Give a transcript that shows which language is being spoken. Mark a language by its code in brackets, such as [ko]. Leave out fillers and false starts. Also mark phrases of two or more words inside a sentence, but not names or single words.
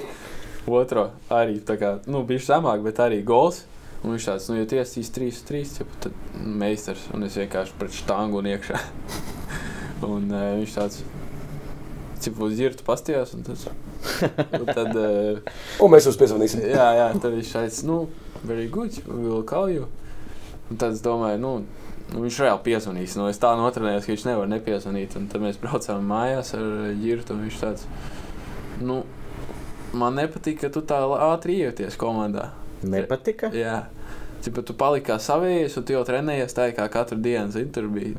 [lv] Otro arī, tā kā, bišķi zemāk, bet arī gols. Un viņš tāds, ja tiesīs 3-3, tad meistars. Un es vienkārši pret štangu un iekšā. Un viņš tāds... uz Ģirtu pastījās, un tad... Un mēs jūs piezvanīsim. Jā, tad viņš teica, [en] very good, we'll call you. [lv] Un tad es domāju, viņš reāli piezvanīs. Es tā notrenējos, ka viņš nevar nepiezvanīt. Un tad mēs braucām mājās ar Ģirtu, un viņš tāds, man nepatīk, ka tu tā ātri iejoties komandā. Nepatika? Jā. Tu paliki kā savējais, un tu jau trenējies tā, kā katru dienu, tur bija.